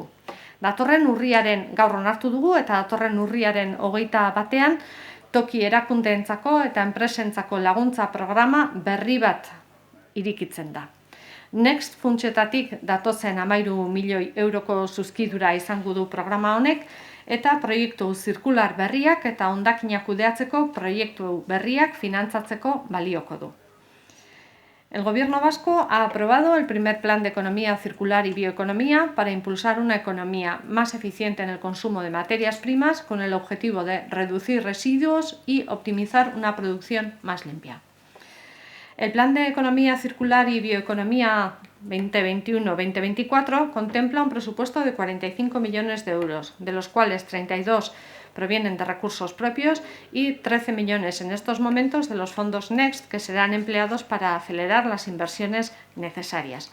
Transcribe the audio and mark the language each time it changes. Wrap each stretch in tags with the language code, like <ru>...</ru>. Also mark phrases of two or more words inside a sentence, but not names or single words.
<eu>Datorren urriaren gaur onartu dugu eta datorren urriaren 21ean toki erakundeentzako eta enpresentzako laguntza programa berri bat irikitzen da. Next funtsetatik datozen 13 milioi euroko zuzkidura izango du programa honek eta proiektu zirkular berriak eta hondakinak kudeatzeko proiektu berriak finantzatzeko balioko du.</eu> <es>El Gobierno vasco ha aprobado el primer Plan de Economía Circular y Bioeconomía para impulsar una economía más eficiente en el consumo de materias primas con el objetivo de reducir residuos y optimizar una producción más limpia. El Plan de Economía Circular y Bioeconomía 2021-2024 contempla un presupuesto de 45 millones de euros, de los cuales 32 provienen de recursos propios y 13 millones en estos momentos de los fondos Next, que serán empleados para acelerar las inversiones necesarias.</es>